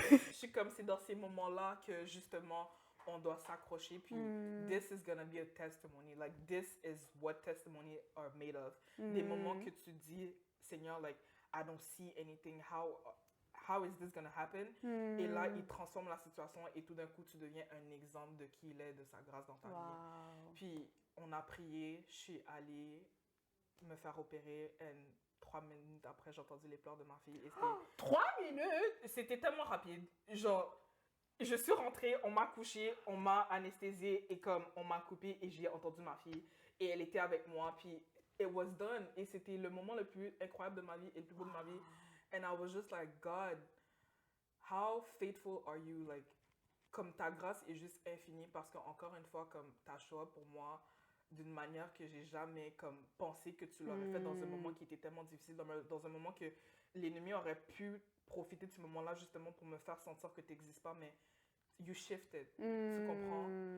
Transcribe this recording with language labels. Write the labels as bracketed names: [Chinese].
[French] Je suis comme, c'est dans ces moments-là que, justement, on doit s'accrocher. Puis, [English] this is gonna be a testimony. Like, this is what testimony are made of. [French] Des moments que tu dis, [English] Seigneur, like, I don't see anything. how is this gonna happen? [French] Et là, il transforme la situation et tout d'un coup, tu deviens un exemple de qui il est, de sa grâce dans ta vie. Puis, on a prié, je suis allée me faire opérer et 3 minutes après, j'ai entendu les pleurs de ma fille. Et 3 minutes? c'était tellement rapide. Genre, je suis rentrée, on m'a couchée, on m'a anesthésiée et comme on m'a coupée et j'ai entendu ma fille. Et elle était avec moi, puis [English] it was done. [French] Et c'était le moment le plus incroyable de ma vie et le plus beau de ma vie. [English] And I was just like, God, how faithful are you? [French] Like, comme ta grâce est juste infinie parce qu'encore une fois, comme t'as [English] show up [French] pour moi d'une manière que j'ai jamais comme pensé que tu l'aurais fait dans un moment qui était tellement difficile, dans un moment que l'ennemi aurait pu profiter de ce moment-là justement pour me faire sentir que tu n'existes pas, mais [English] you shifted, [French] tu comprends?